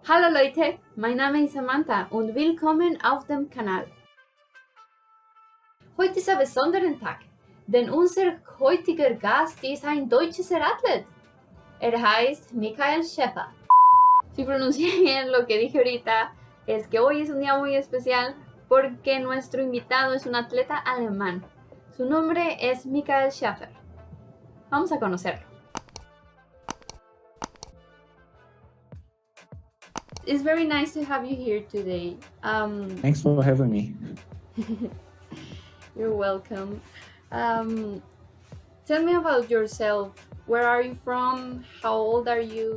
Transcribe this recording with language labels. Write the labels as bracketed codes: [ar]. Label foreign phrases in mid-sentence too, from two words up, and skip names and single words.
[de] Hallo Leute, mein Name ist Samantha und willkommen auf dem Kanal. Heute ist ein besonderer Tag, denn unser heutiger Gast ist ein deutscher Athlet. Er heißt Schäfer. [es] Si pronuncié bien lo que dije ahorita, es que hoy es un día muy especial porque nuestro invitado es un atleta alemán. Su nombre es Schäfer. Vamos a conocerlo. [en] It's very nice to have you here today. Thanks for having me. You're welcome. Tell me about yourself. Where are you from? How old are you?